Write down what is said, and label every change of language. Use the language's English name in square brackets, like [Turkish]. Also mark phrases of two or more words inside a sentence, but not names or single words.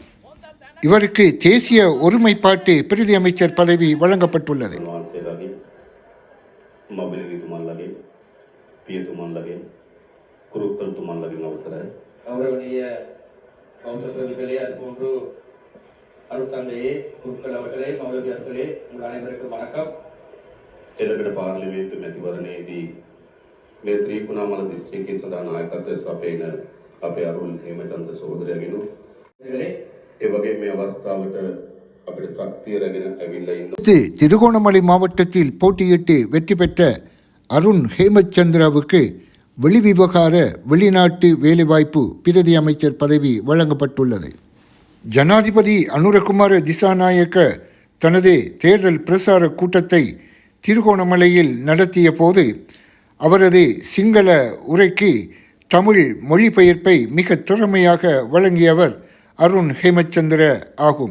[Tamil] இவருக்கு தேசிய ஒருமைப்பாட்டு பிரதி அமைச்சர் பதவி வழங்கப்பட்டுள்ளது. கௌரவனீய கவுன்சிலர்களே, அதுபோன்று அருட்தந்தையே, குருக்கள் அவர்களே, மௌலவியர்களே, உங்கள் அனைவருக்கும் வணக்கம். [Sinhala] එළකට පාර්ලිමේන්තු මැතිවරණයේදී මේ ත්‍රිකුණාමල දිස්ත්‍රික්කයේ සදා නායකත්වය සපයන අපේ අරුල් හේමචන්ද්‍ර සහෝදරයගෙනු ඒ වගේම මේ අවස්ථාවට අපිට ශක්තිය රැගෙන ඇවිල්ලා ඉන්න [Tamil] திருகோணமலை மாவட்டத்தில் போட்டியிட்டு வெற்றி பெற்ற அருண் ஹேமச்சந்திராவுக்கு வெளிவிவகார வெளிநாட்டு வேலைவாய்ப்பு பிரதி அமைச்சர் பதவி வழங்கப்பட்டுள்ளது. ஜனாதிபதி அனுரகுமார திசாநாயக்க தனது தேர்தல் பிரசார கூட்டத்தை திருகோணமலையில் நடத்திய போது அவரது சிங்கள உரைக்கு தமிழ் மொழிபெயர்ப்பை மிக திறமையாக வழங்கியவர் அருண் ஹேமச்சந்திர ஆகும்.